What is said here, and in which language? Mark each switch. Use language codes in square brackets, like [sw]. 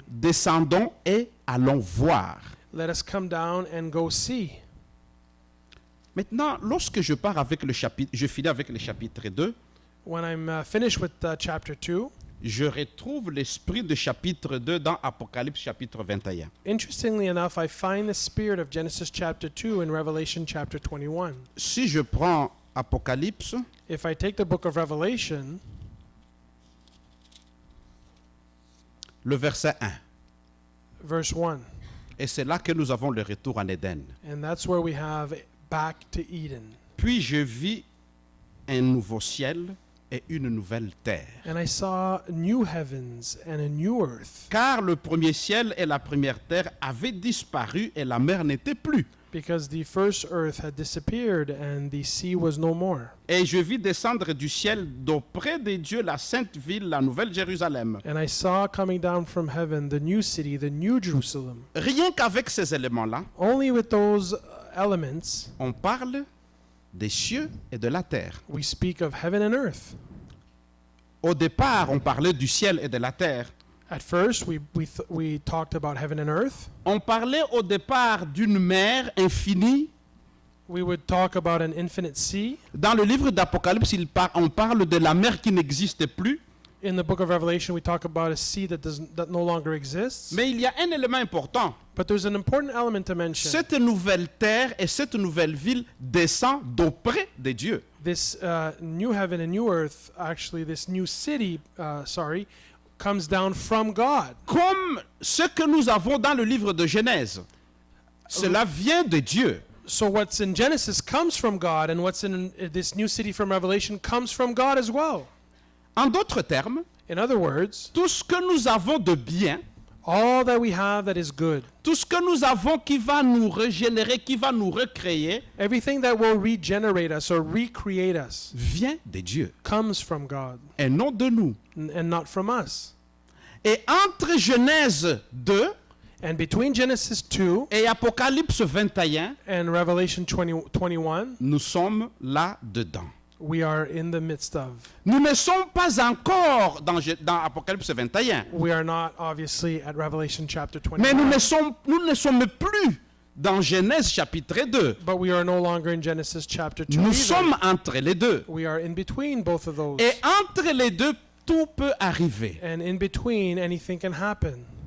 [fr] Descendons et allons voir. [en] Let us come down and go see. [fr] Maintenant, lorsque je pars avec le chapitre, je finis avec le chapitre 2, [en] When I'm finished with chapter 2, [fr] je retrouve l'esprit de chapitre 2 dans Apocalypse chapitre 21. [en] interestingly enough, I find the spirit of Genesis chapter 2 in Revelation chapter 21. [fr] Si je prends Apocalypse, [en] If I take the book of Revelation, [fr] le verset 1, [en] verse 1, [fr] et c'est là que nous avons le retour en Éden. [en] and that's where we have back to Eden. [fr] Puis je vis un nouveau ciel et une nouvelle terre. [en] And I saw new heavens and a new earth, [fr] Car le premier ciel et la première terre avaient disparu et la mer n'était plus. [en] because the first earth had disappeared and the sea was no more. [fr] Et je vis descendre du ciel d'auprès de Dieu la sainte ville, la nouvelle Jérusalem. [en] And I saw coming down from heaven the new city, the new Jerusalem. [fr] Rien qu'avec ces éléments-là, [en] Only with those elements, [fr] on parle des cieux et de la terre. [en] we speak of heaven and earth. [fr] Au départ, on parlait du ciel et de la terre. [en] At first, we talked about heaven and earth. [fr] On parlait au départ d'une mer infinie. [en] We would talk about an infinite sea. [fr] Dans le livre d'Apocalypse, on parle de la mer qui n'existe plus. [en] In the book of Revelation, we talk about a sea that no longer exists. [fr] Mais il y a un élément important. [en] But there's an important element to mention. [fr] Cette nouvelle terre et cette nouvelle ville descend d'auprès de Dieu. [en] This new heaven and new earth, actually, this new city, comes down from God. [fr] Comme ce que nous avons dans le livre de Genèse. Cela vient de Dieu. [en] So what's in Genesis comes from God, and what's in this new city from Revelation comes from God as well. [fr] En d'autres termes, [en] In other words, [fr] tout ce que nous avons de bien [en] all that we have that is good, [fr] tout ce que nous avons qui va nous régénérer, qui va nous recréer, [en] everything that will regenerate us or recreate us [fr] vient de Dieu [en] comes from God [fr] et non de nous. [en] and not from us. [fr] Et entre Genèse 2 [en] And between Genesis 2 [fr] et Apocalypse 21, [en] and Revelation 21, [fr] nous sommes là-dedans. [en] we are in the midst of. [fr] Nous ne sommes pas encore dans Apocalypse 21, [en] We are not obviously at Revelation chapter [fr] mais nous [en] 21, [fr] ne sommes plus dans Genèse chapitre 2. [en] but we are no longer in Genesis chapter 2 [fr] Nous [en] either. [fr] sommes entre les deux. [en] We are in between both of those. [fr] Et entre les deux, tout peut arriver. [en] And in between, anything can happen.